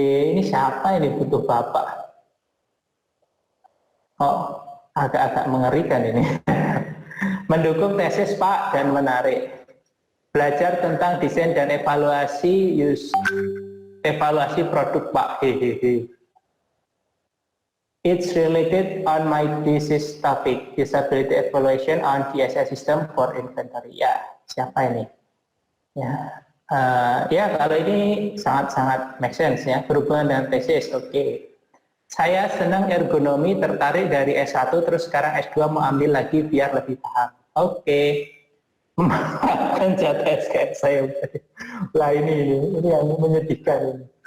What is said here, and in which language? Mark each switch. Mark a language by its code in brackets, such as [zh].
[id] Ini siapa ini butuh Bapak? Oh, agak-agak mengerikan ini. Mendukung tesis Pak dan menarik. Belajar tentang desain dan evaluasi produk Pak. [en] It's related on my thesis topic, disability evaluation on DSS system for inventory. [id] Ya, siapa ini? Ya, kalau ini sangat-sangat make sense ya, berhubungan dengan tesis. Oke. Saya senang ergonomi, tertarik dari S1, terus sekarang S2 mau ambil lagi biar lebih paham. Oke. Memanfaatkan jatah SKS saya. Lah ini yang menyedihkan ini.